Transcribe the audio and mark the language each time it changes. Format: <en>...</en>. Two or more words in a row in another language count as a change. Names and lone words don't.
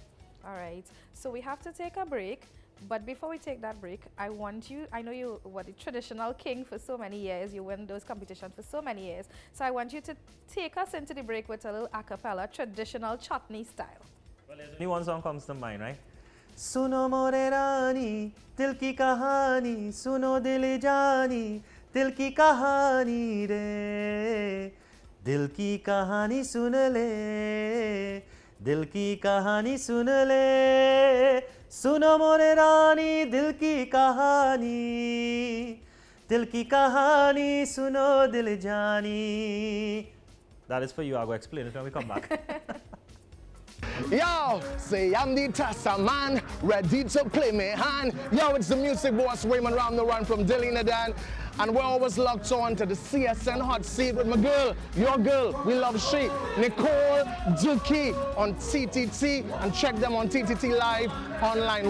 <en>All right, so we have to take a break, but before we take that break, I know you were the traditional king for so many years, you win those competitions for so many years, so I want you to take us into the break with a little a cappella, traditional chutney style. Well, there's only one song comes to mind, right?</en> <hi>सुनो मोरे रानी, दिल की कहानी, सुनो दिल जानी, दिल की कहानी रे, दिल की कहानी सुन ले. दिल की कहानी सुन ले सुनो मोरे रानी दिल की कहानी सुनो दिल जानी.</hi> <en>That is for you. I'll go explain it when we come back. Yo, say I'm the Tassa man, ready to play me hand. Yo, it's the music boss Raymond Ram the Run from Delhi, Sudan. And we're always locked on to the CSN Hot Seat with my girl, your girl, we love she, Nicole, Dookie on TTT, and check them on TTT Live online.</en>